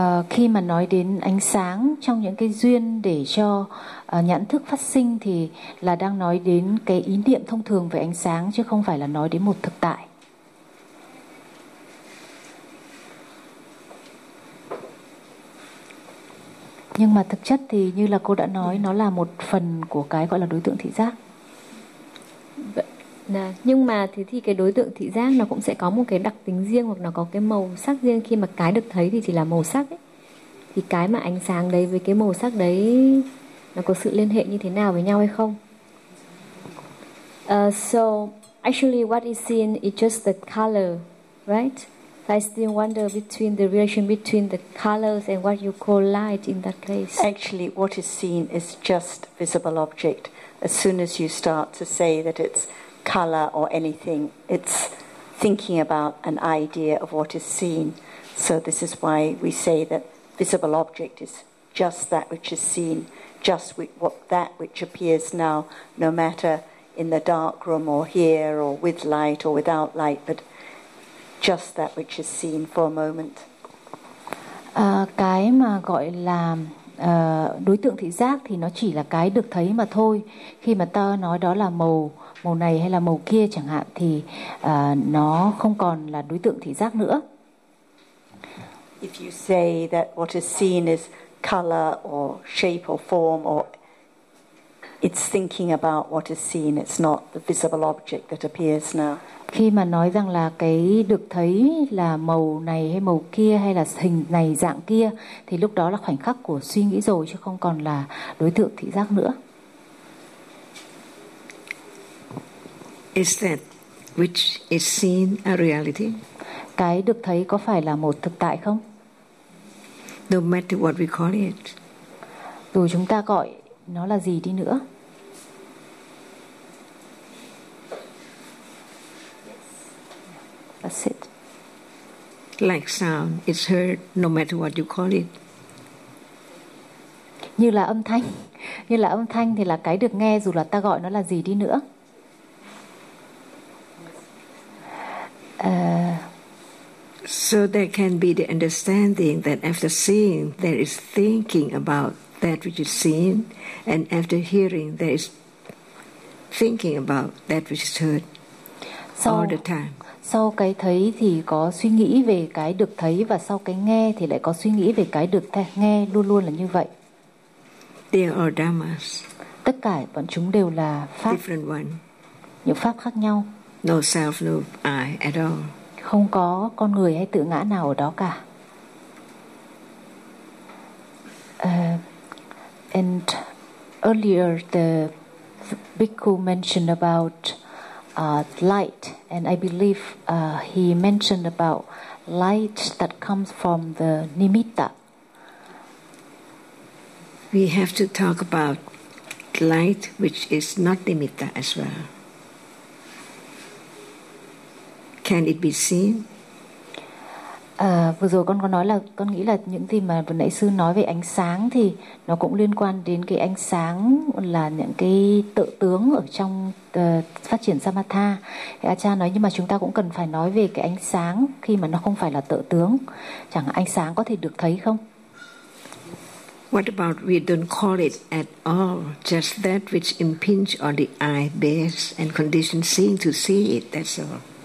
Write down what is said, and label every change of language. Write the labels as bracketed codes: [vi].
[vi] Khi mà nói đến ánh sáng trong những cái duyên để cho nhãn thức phát sinh thì là đang nói đến cái ý niệm thông thường về ánh sáng chứ không phải là nói đến một thực tại. Nhưng mà thực chất thì như là cô đã nói, nó là một phần của cái gọi là đối tượng thị giác. Nhưng mà thì cái đối tượng thị giác nó cũng sẽ có một cái đặc tính riêng hoặc nó có cái màu sắc riêng. Khi mà cái được thấy thì chỉ là màu sắc ấy, thì cái mà ánh sáng đấy với cái màu sắc đấy nó có sự liên hệ như thế nào với nhau hay không? [en] So actually what is seen is just the color, right? So I still wonder between the relation between the colors and what you call light in that case. Actually what is seen is just visible object. As soon as you start to say that it's color or anything, it's thinking about an idea of what is seen. So this is why we say that visible object is just that which is seen, just what that which appears now, no matter in the dark room or here or with light or without light, but just that which is seen for a moment. [vi] cái mà gọi là đối tượng thị giác thì nó chỉ là cái được thấy mà thôi. Khi mà ta nói đó là màu này hay là màu kia chẳng hạn thì nó không còn là đối tượng thị giác nữa. [en] If you say that what is seen is color or shape or form, or it's thinking about what is seen, it's not the visible object that appears now. [vi] Khi mà nói rằng là cái được thấy là màu này hay màu kia hay là hình này dạng kia thì lúc đó là khoảnh khắc của suy nghĩ rồi chứ không còn là đối tượng thị giác nữa. [en] Is that which is seen a reality? [vi] Cái được thấy có phải là một thực tại không? [en] No matter what we call it. [vi] Dù chúng ta gọi nó là gì đi nữa. [en] That's it. Like sound, it's heard no matter what you call it. [vi] Như là âm thanh. Như là âm thanh thì là cái được nghe dù là ta gọi nó là gì đi nữa. [en] So there can be the understanding that after seeing, there is thinking about that which is seen, and after hearing, there is thinking about that which is heard all the time. [vi] Sau cái thấy thì có suy nghĩ về cái được thấy và sau cái nghe thì lại có suy nghĩ về cái được nghe, luôn luôn là như vậy. [en] They are dhammas. [vi] Tất cả bọn chúng đều là pháp. [en] Different one. [vi] Những pháp khác nhau. [en] No self, no I at all. [vi] Không có con người hay tự ngã nào ở đó cả. [en] And earlier the bhikkhu mentioned about light, and I believe he mentioned about light that comes from the nimitta. We have to talk about light which is not nimitta as well. Can it be seen? [vi] Vừa rồi con có nói là con nghĩ là những gì mà vừa nãy sư nói về ánh sáng thì nó cũng liên quan đến cái ánh sáng là những cái tự tướng ở trong phát triển Samatha. Thì Acha nói nhưng mà chúng ta cũng cần phải nói về cái ánh sáng khi mà nó không phải là tự tướng. Chẳng hạn ánh sáng có thể được thấy không? [en] What about we don't call it at all, just that which impinge on the eye base and condition seeing to see it, that's all.